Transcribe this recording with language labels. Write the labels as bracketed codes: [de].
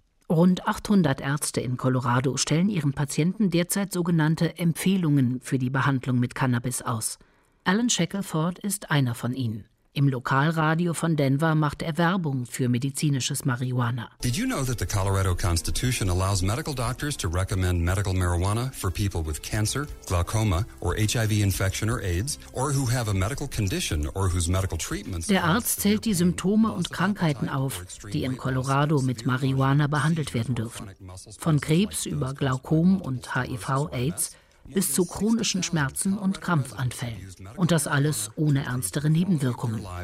[de] Rund 800 Ärzte in Colorado stellen ihren Patienten derzeit sogenannte Empfehlungen für die Behandlung mit Cannabis aus. Alan Shackelford ist einer von ihnen. Im Lokalradio von Denver macht er Werbung für medizinisches Marihuana. [en] Did you know that the Colorado Constitution allows medical doctors to recommend medical marijuana for people with cancer, glaucoma or HIV infection or AIDS or who have a medical condition or whose medical treatments. [de] Der Arzt zählt die Symptome und Krankheiten auf, die in Colorado mit Marihuana behandelt werden dürfen. Von Krebs über Glaukom und HIV/AIDS bis zu chronischen Schmerzen und Krampfanfällen. Und das alles ohne ernstere Nebenwirkungen.